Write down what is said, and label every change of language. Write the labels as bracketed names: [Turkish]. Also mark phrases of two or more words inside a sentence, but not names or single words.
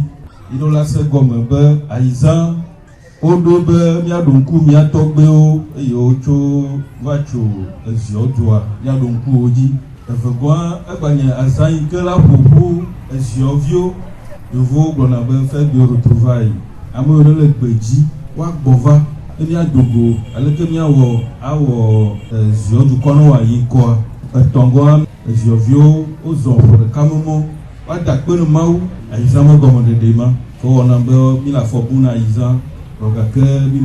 [Ewe] Yi ɖo la se gɔme be ayizã woɖo be miaɖo ŋku mia tɔgbewo eye wotso va tso eziɔ dua miaɖo ŋkuwo dzi. Evegɔa egbanye azã yi ke la ƒoƒu eziɔviwo yevuwo gblɔna be [French] fête de retrouvailles. [Ewe] Amewo ɖe le gbe dzi woagbɔ va e miadogo aleke miawɔ awɔ ziɔ dukɔ ne wòayi ŋkɔa. Etɔ̃gɔa eziɔviwo wozɔ ƒe ɖeka mɔmɔ woada kpe ne Mawu ayizã me gɔmeɖeɖe ma ke wɔna be mi le afɔ bu na ayizã gake mi ɖo